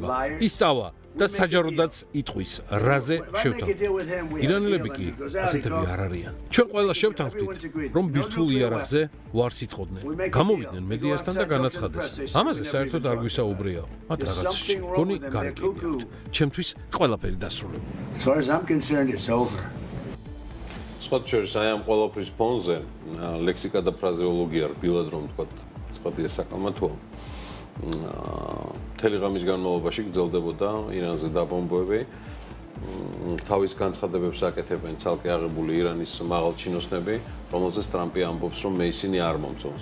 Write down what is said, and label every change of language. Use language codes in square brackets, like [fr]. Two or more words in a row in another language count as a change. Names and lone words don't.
[ka] ისწავა და საჯაროდაც იტყვის, რაზე შევთანხმდით. ირანელები კი ასეთები არ არიან. ჩვენ ყველა შევთანხმდით, რომ ბირთვულ იარაღზე ვარ სიტყოდნენ. გამოვიდნენ მედიასთან და განაცხადეს. ამაზე საერთოდ არ გვისაუბრია. მათ რაღაც გონი გარეკებიათ. ჩემთვის ყველაფერი დასრულებული. [en] As far as I'm concerned, it's over. [ka] სხვათა აი ამ ყველაფრის ფონზე ლექსიკა და ფრაზეოლოგია რბილად რომ ვთქვათ, ცხადია საკამათოა. მთელი ღამის განმავლობაში გრძელდებოდა ირანზე დაბომბვები. თავის განცხადებებს აკეთებენ ცალკე აღებული ირანის მაღალჩინოსნები, რომელზეც ტრამპი ამბობს, რომ მე ისინი არ მომწონს.